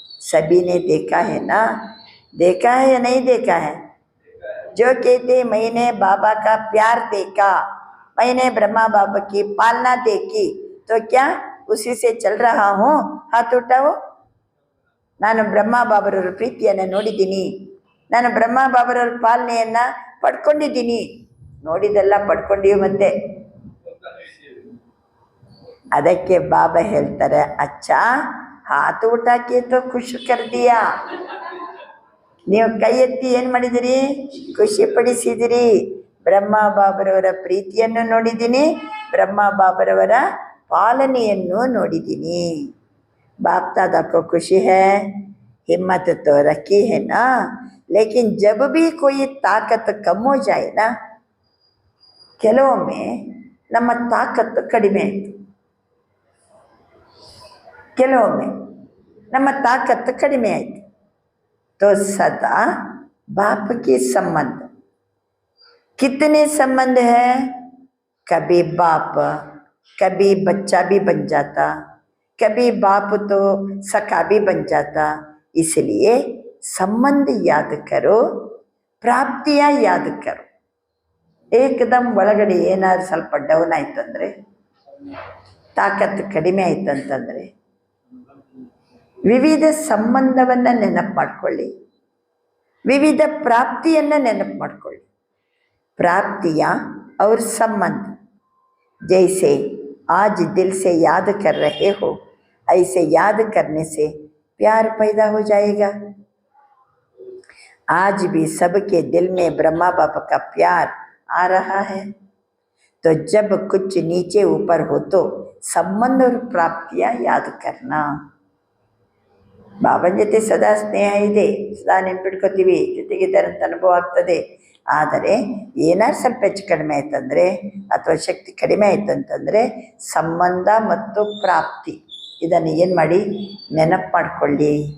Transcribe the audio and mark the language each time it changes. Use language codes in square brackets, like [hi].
[hi] ಸಭಿನೇ ದೇಖಾ ಹೇನಾ, देखा है या नहीं देखा है? जो कहते मैंने बाबा का प्यार देखा, मैंने ब्रह्मा बाबा की पालना देखी, तो क्या उसी से चल रहा हूँ? हाथ उठाओ. [kn] ನಾನು ಬ್ರಹ್ಮ ಬಾಬರವ್ರ ಪ್ರೀತಿಯನ್ನು ನೋಡಿದ್ದೀನಿ, ನಾನು ಬ್ರಹ್ಮ ಬಾಬರವ್ರ ಪಾಲನೆಯನ್ನು ಪಡ್ಕೊಂಡಿದ್ದೀನಿ. ನೋಡಿದೆಲ್ಲ ಪಡ್ಕೊಂಡಿವಿ. ಮತ್ತೆ ಅದಕ್ಕೆ ಬಾಬಾ ಹೇಳ್ತಾರೆ, [hi] ಅಚ್ಚಾ ಹಾತ್ ಊಟಕ್ಕೆ ತೋ ಖುಷಿ ಕರ್ದಿಯಾ. [kn] ನೀವು ಕೈ ಎತ್ತಿ ಏನು ಮಾಡಿದಿರಿ? ಖುಷಿ ಪಡಿಸಿದಿರಿ. ಬ್ರಹ್ಮ ಬಾಬರವರ ಪ್ರೀತಿಯನ್ನು ನೋಡಿದ್ದೀನಿ, ಬ್ರಹ್ಮ ಬಾಬರವರ ಪಾಲನೆಯನ್ನು ನೋಡಿದ್ದೀನಿ. [hi] बाप दादा को खुशी है, हिम्मत तो रखी है ना, लेकिन जब भी कोई ताकत कम हो जाए ना, [kn] ಕೆಲವೊಮ್ಮೆ ನಮ್ಮ ತಾಕತ್ತು ಕಡಿಮೆ ಆಯಿತು, [hi] ಕೆಲವೊಮ್ಮೆ ನಮ್ಮ ತಾಕತ್ತು ಕಡಿಮೆ ಆಯಿತು. तो सदा बाप के संबंध कितने संबंध है? कभी बाप, कभी बच्चा भी बन जाता, कभी बाप तो सखा भी बन जाता. इसलिए संबंध याद करो, प्राप्तियाँ याद करो. [kn] ಏಕದಮ್ ಒಳಗಡೆ ಏನಾದ್ರು ಸ್ವಲ್ಪ ಡೌನ್ ಆಯಿತು ಅಂದರೆ, ತಾಕತ್ತು ಕಡಿಮೆ ಆಯಿತು ಅಂತಂದರೆ, ವಿವಿಧ ಸಂಬಂಧವನ್ನು ನೆನಪು ಮಾಡಿಕೊಳ್ಳಿ, ವಿವಿಧ ಪ್ರಾಪ್ತಿಯನ್ನು ನೆನಪು ಮಾಡಿಕೊಳ್ಳಿ. [hi] ಪ್ರಾಪ್ತಿಯ और संबंध जैसे आज दिल से याद कर रहे हो, ऐसे याद करने से प्यार पैदा हो जाएगा. आज भी सबके दिल में ब्रह्मा बाबा का प्यार आ रहा है. तो जब कुछ नीचे ऊपर हो तो संबंध और प्राप्तियाँ याद करना. [kn] ಬಾಬನ ಜೊತೆ ಸದಾ ಸ್ನೇಹ ಇದೆ, ಸದಾ ನೆನ್ಪಿಟ್ಕೋತೀವಿ, ಜೊತೆಗಿದ್ದಾರೆ ಅಂತ ಅನುಭವ ಆಗ್ತದೆ. ಆದರೆ ಏನಾದ್ರು ಸ್ವಲ್ಪ ಹೆಚ್ಚು ಕಡಿಮೆ ಆಯ್ತಂದರೆ ಅಥವಾ ಶಕ್ತಿ ಕಡಿಮೆ ಆಯಿತು ಅಂತಂದರೆ ಸಂಬಂಧ ಮತ್ತು ಪ್ರಾಪ್ತಿ ಇದನ್ನು ಏನು ಮಾಡಿ ನೆನಪು ಮಾಡಿಕೊಳ್ಳಿ.